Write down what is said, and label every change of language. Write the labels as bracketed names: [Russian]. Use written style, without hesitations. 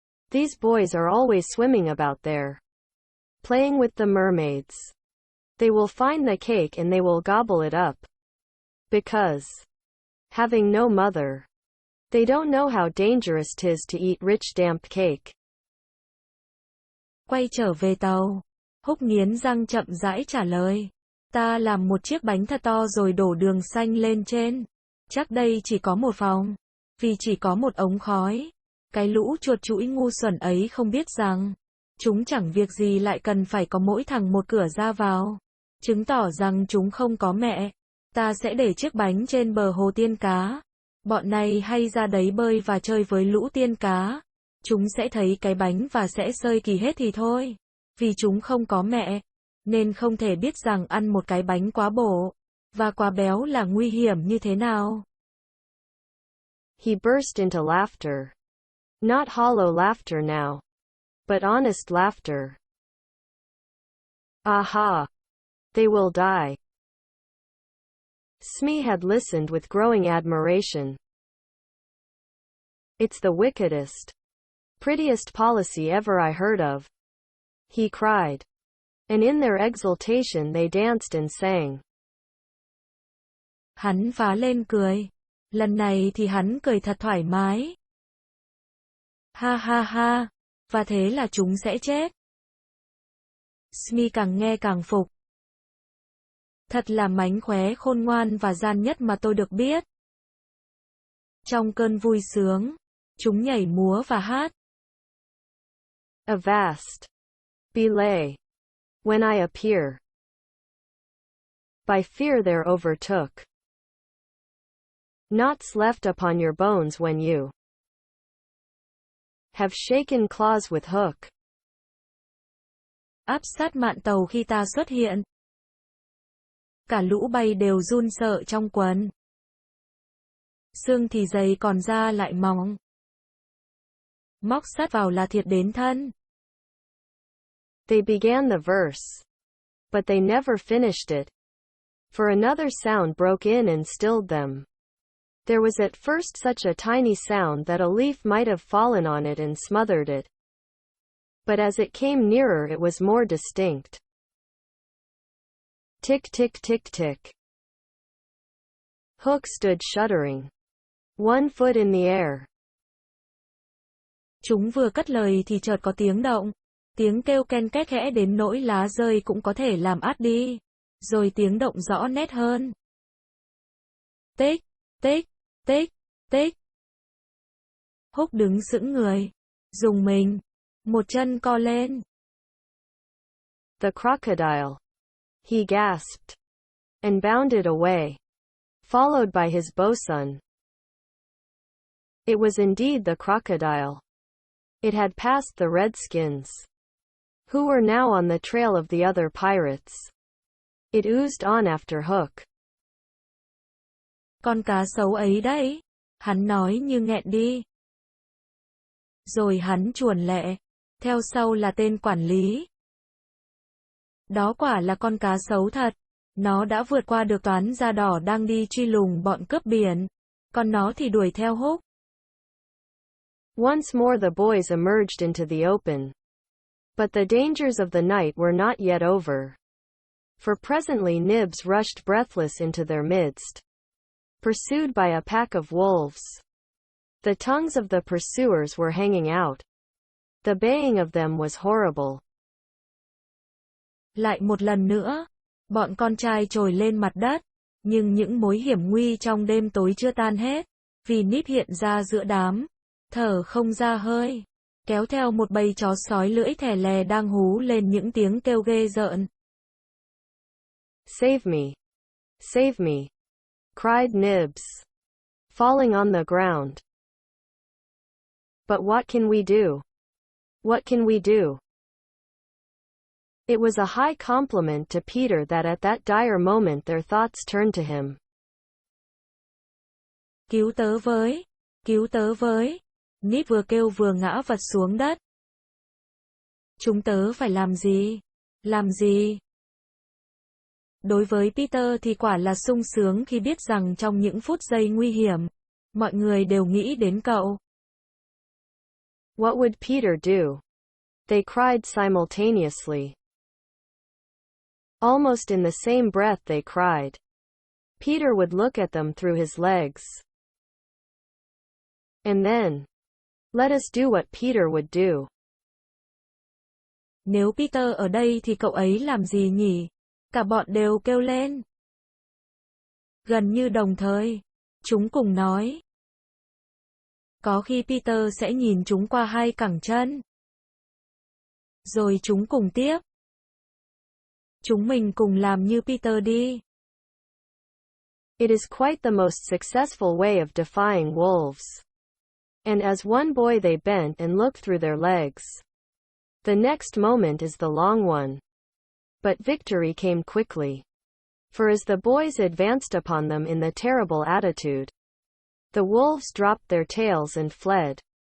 [English] These boys are always swimming about there, playing with the mermaids. They will find the cake and they will gobble it up. Because, having no mother, they don't know how dangerous 'tis to eat rich damp cake. [Vietnamese] Quay trở về tàu, Hook nghiến răng chậm rãi trả lời. Ta làm một chiếc bánh thật to rồi đổ đường xanh lên trên. Chắc đây chỉ có một phòng, vì chỉ có một ống khói. Cái lũ chuột chũi ngu xuẩn ấy không biết rằng, chúng chẳng việc gì lại cần phải có mỗi thằng một cửa ra vào. Chứng tỏ rằng chúng không có mẹ. Ta sẽ để chiếc bánh trên bờ hồ tiên cá. Bọn này hay ra đấy bơi và chơi với lũ tiên cá. Chúng sẽ thấy cái bánh và sẽ xơi kỳ hết thì thôi. Vì chúng không có mẹ, nên không thể biết rằng ăn một cái bánh quá bổ. Và quá béo là nguy hiểm như thế nào? [English] He burst into laughter. Not hollow laughter now, but honest laughter. Aha! They will die. Smee had listened with growing admiration. It's the wickedest, prettiest policy ever I heard of, he cried. And in their exultation they danced and sang. [Vietnamese] Hắn phá lên cười. Lần này thì hắn cười thật thoải mái. Ha ha ha, và thế là chúng sẽ chết. Smee càng nghe càng phục. Thật là mánh khóe khôn ngoan và gian nhất mà tôi được biết. Trong cơn vui sướng, chúng nhảy múa và hát. [English] Avast! Belay! When I appear. By fear they're overtook. Knots left upon your bones when you have shaken claws with hook. [Vietnamese] Áp sát mạn tàu khi ta xuất hiện. Cả lũ bay đều run sợ trong quần. Xương thì dày còn da lại mỏng. Móc sát vào là thiệt đến thân. [English] They began the verse, but they never finished it, for another sound broke in and stilled them. There was at first such a tiny sound that a leaf might have fallen on it and smothered it. But as it came nearer it was more distinct. Tick tick tick tick. Hook stood shuddering, one foot in the air. [Vietnamese] Chúng vừa cất lời thì chợt có tiếng động. Tiếng kêu ken két khẽ đến nỗi lá rơi cũng có thể làm át đi. Rồi tiếng động rõ nét hơn. Tích, tích, tích, tích. Hook đứng sững người. Rùng mình. Một chân co lên. [English] The crocodile. He gasped. And bounded away. Followed by his bosun. It was indeed the crocodile. It had passed the redskins, who were now on the trail of the other pirates. It oozed on after Hook. [Vietnamese] Con cá sấu ấy đấy. Hắn nói như nghẹn đi. Rồi hắn chuồn lẹ. Theo sau là tên quản lý. Đó quả là con cá sấu thật. Nó đã vượt qua được toán da đỏ đang đi truy lùng bọn cướp biển. Còn nó thì đuổi theo Hook. [English] Once more the boys emerged into the open. But the dangers of the night were not yet over. For presently Nibs rushed breathless into their midst, pursued by a pack of wolves. The tongues of the pursuers were hanging out. The baying of them was horrible. [Vietnamese] Lại một lần nữa, bọn con trai trồi lên mặt đất, nhưng những mối hiểm nguy trong đêm tối chưa tan hết, vì Nib hiện ra giữa đám, thở không ra hơi, kéo theo một bầy chó sói lưỡi thè lè đang hú lên những tiếng kêu ghê rợn. [English] Save me! Save me! Cried Nibs, falling on the ground. But what can we do? What can we do? It was a high compliment to Peter that at that dire moment their thoughts turned to him. [Vietnamese] Cứu tớ với! Cứu tớ với! Nib vừa kêu vừa ngã vật xuống đất. Chúng tớ phải làm gì? Làm gì? Đối với Peter thì quả là sung sướng khi biết rằng trong những phút giây nguy hiểm, mọi người đều nghĩ đến cậu. [English] What would Peter do? They cried simultaneously. Almost in the same breath they cried. Peter would look at them through his legs. And then, let us do what Peter would do. [Vietnamese] Nếu Peter ở đây thì cậu ấy làm gì nhỉ? Cả bọn đều kêu lên. Gần như đồng thời, chúng cùng nói. Có khi Peter sẽ nhìn chúng qua hai cẳng chân. Rồi chúng cùng tiếp. Chúng mình cùng làm như Peter đi. [English] It is quite the most successful way of defying wolves. And as one boy they bent and looked through their legs. The next moment is the long one. But victory came quickly. For as the boys advanced upon them in the terrible attitude, the wolves dropped their tails and fled.